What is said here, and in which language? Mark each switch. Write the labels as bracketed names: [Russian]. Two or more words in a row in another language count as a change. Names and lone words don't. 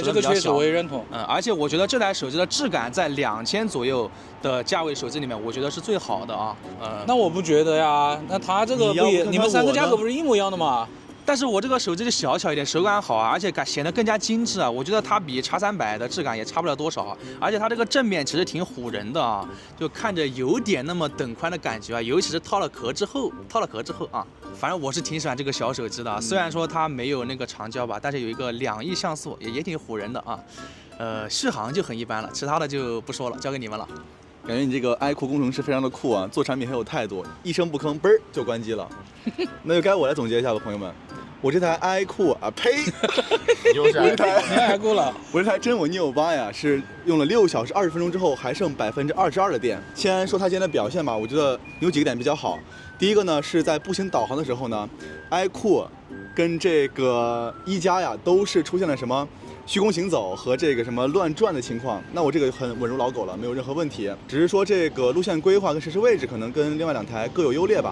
[Chinese] 這個確實我也認同。而且我覺得這台手機的質感在2000左右的價位手機裡面，我覺得是最好的啊。那我不覺得呀，那它這個不也，你們3個價格不是一模一樣的嗎？但是我這個手機就小巧一點，手感好啊，而且顯得更加精緻啊。我覺得它比 X300 的質感也差不了多少，而且它這個正面其實挺唬人的啊，就看着有點那麼等寬的感覺啊，尤其是套了殼之後啊，反正我是挺喜歡這個小手機的。雖然說它沒有那個長焦吧，但是有一個2億像素，也挺唬人的啊。續航就很一般了，其他的就不說了，交給你們了。感覺你這個 iQOO 工程師非常的酷啊，做產品很有態度，一聲不吭，嘣兒就關機了。那就該我來總結一下吧，朋友們。我這台 iQOO 啊，呸！我這台 iQOO 了。我這台真我 Neo 8呀，是用了6 小時20 分鐘之後，還剩22%的電。先說它今天的表現吧，我覺得有幾個點比較好。第一個呢，是在步行導航的時候呢 ，iQOO 跟這個一加呀，都是出現了什麼虛空行走和這個什麼亂轉的情況。那我這個很穩如老狗了，沒有任何問題。只是說這個路線規劃跟實時位置可能跟另外2台各有優劣吧。